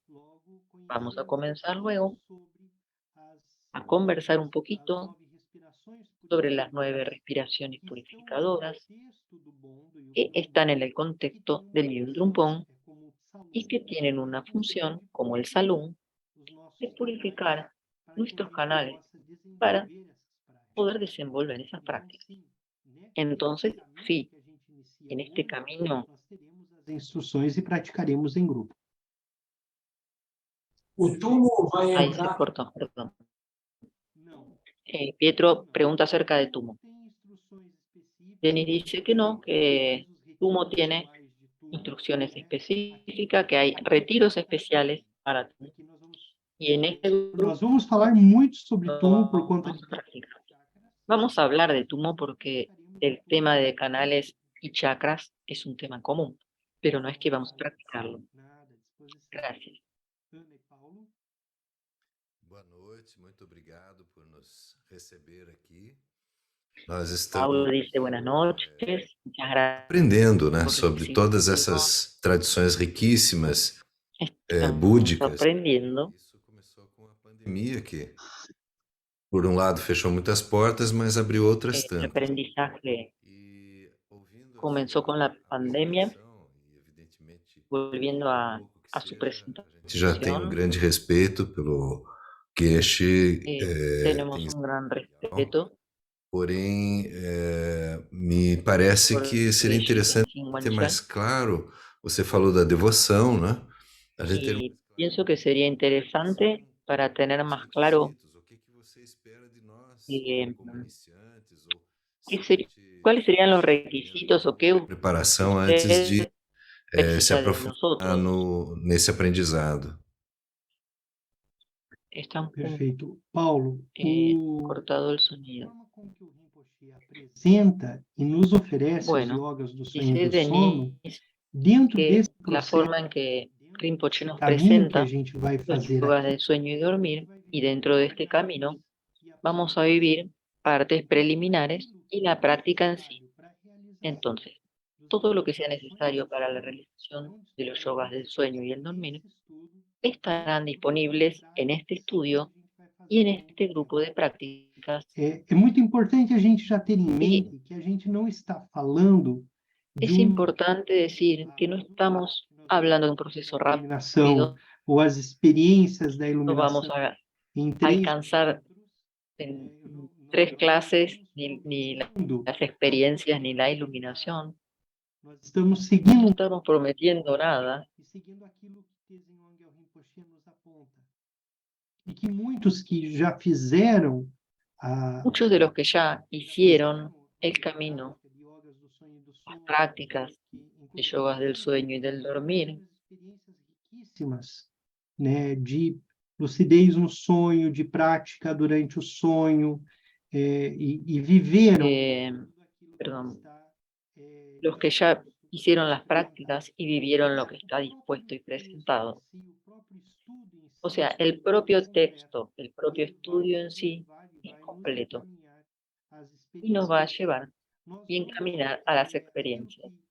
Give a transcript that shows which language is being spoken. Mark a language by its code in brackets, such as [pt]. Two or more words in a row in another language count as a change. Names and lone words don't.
[es] Vamos a comenzar luego a conversar un poquito sobre las 9 respiraciones purificadoras que están en el contexto del Yun Drumpong y que tienen una función, como el Salum, de purificar nuestros canales para poder desenvolver esas prácticas. Entonces, sí, en este camino [pt] as instruções e praticaremos em grupo. O túmulo vai [es] Ahí se [pt] entrar. [es] cortó, perdón. [pt] Não. [es] Pietro pregunta acerca de Tumo. Denis dice que no, que Tumo tiene instrucciones específicas, que hay retiros especiales para Tumo. Y en este grupo [pt] Nós vamos falar muito sobre Tumo por conta [es] vamos de a practicar. Vamos a hablar de Tumo porque el tema de canales y chakras es un tema común, pero no es que vamos a practicarlo. Gracias. [pt] Boa noite, muito obrigado por nos receber aqui. Nós [es] Paulo [pt] estamos [es] dice buenas noches, muchas gracias [pt] aprendendo, né, [es] por [pt] sobre todas [es] recibirnos. [pt] essas tradições riquíssimas [es] Estamos [pt] búdicas. [es] aprendiendo. [pt] Isso começou com a pandemia que, por um lado, fechou muitas portas, mas abriu outras [es] El [pt] tantas. [es] aprendizaje [pt] E ouvindo a [es] comenzó con la pandemia, [pt] apresentação, e evidentemente [es] volviendo a su [pt] a gente [es] presentación. [pt] já tem um grande respeito pelo Geshe. [es] Tenemos un gran respeto [pt] Porém, me parece [es] por [pt] que seria [es] Geshe [pt] interessante [es] Tenzin [pt] ter [es] Wanchen [pt] mais claro, você falou da devoção, né? A gente ter [es] y pienso que sería interesante para tener más claro [pt] o que você espera de nós eh, como iniciantes ou [es] qué [pt] se a gente [es] cuáles serían los requisitos o qué [pt] preparação antes de [es] usted [pt] se precisa de aprofundar [es] nosotros. [pt] nesse aprendizado. [es] Está un [pt] Perfeito. Paulo, o [es] cortado el sonido. [pt] forma com que o Rinpoche apresenta e nos oferece os [es] Bueno, [pt] yogas do sonho e [es] dice [pt] do sono, [es] Denis [pt] dentro [es] que [pt] desse [es] la [pt] processo, [es] forma en que Rinpoche [pt] desse [es] nos [pt] caminho que a [es] presenta [pt] gente vai [es] los [pt] fazer [es] yogas [pt] aqui, [es] del sueño y dormir, y dentro de este camino vamos a vivir partes preliminares y la práctica en sí. Entonces, todo lo que sea necesario para la realización de los yogas del sueño y el dormir estarán disponibles en este estudio y en este grupo de prácticas. [pt] é muito importante a gente já ter em mente que a gente não está falando de [es] Es importante decir que no estamos hablando de un proceso [pt] iluminação [es] rápido, [pt] ou as experiências da [es] no vamos [pt] iluminação [es] a [pt] em três [es] alcanzar en 3 clases ni las experiencias ni la iluminación. [pt] nós estamos [es] No [pt] seguindo [es] estamos prometiendo nada. [pt] e seguindo aquilo que Tenzin Wangyal Rinpoche nos aponta. E que muitos que já fizeram [es] Muchos de los que ya hicieron el camino, las prácticas de yogas del sueño y del dormir, [pt] riquíssimas, né, de lucidez no sonho, de prática durante o sonho, e viveram [es] perdón, los que ya hicieron las prácticas y vivieron lo que está dispuesto y presentado. O sea, el propio texto, el propio estudio en sí es completo y nos va a llevar y encaminar a las experiencias.